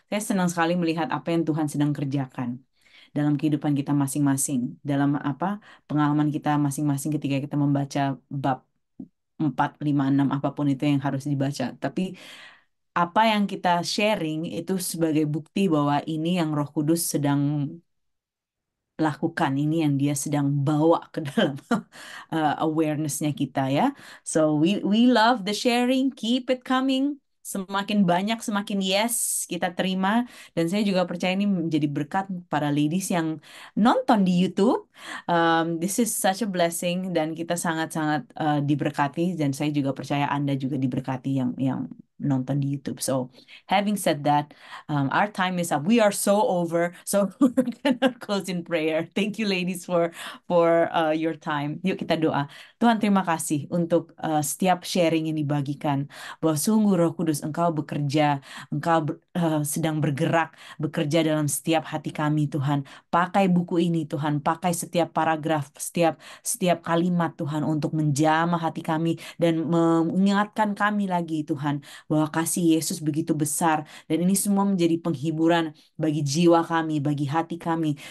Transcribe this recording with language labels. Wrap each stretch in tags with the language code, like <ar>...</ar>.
<id>Saya senang sekali melihat apa yang Tuhan sedang kerjakan dalam kehidupan kita masing-masing, dalam pengalaman kita masing-masing ketika kita membaca bab 4, 5, 6 apapun itu yang harus dibaca. Tapi apa yang kita sharing itu sebagai bukti bahwa ini yang Roh Kudus sedang lakukan, ini yang dia sedang bawa ke dalam awareness-nya kita ya.</id> <en>So we love the sharing, keep it coming.</en> <id>Semakin banyak, semakin yes kita terima. Dan saya juga percaya ini menjadi berkat para ladies yang nonton di YouTube.</id> <en>This is such a blessing</en> <id>dan kita sangat-sangat diberkati. Dan saya juga percaya Anda juga diberkati yang nonton di YouTube.</id> <en>So having said that, our time is up. We are so over. So we're gonna close in prayer. Thank you, ladies, for your time.</en> <id>Yuk kita doa. Tuhan, terima kasih untuk setiap sharing yang dibagikan. Bahwa sungguh Roh Kudus Engkau bekerja, Engkau sedang bergerak, bekerja dalam setiap hati kami, Tuhan. Pakai buku ini, Tuhan. Pakai setiap paragraf, setiap kalimat, Tuhan, untuk menjamah hati kami dan mengingatkan kami lagi, Tuhan, bahwa kasih Yesus begitu besar dan ini semua menjadi penghiburan bagi jiwa kami, bagi hati kami.</id>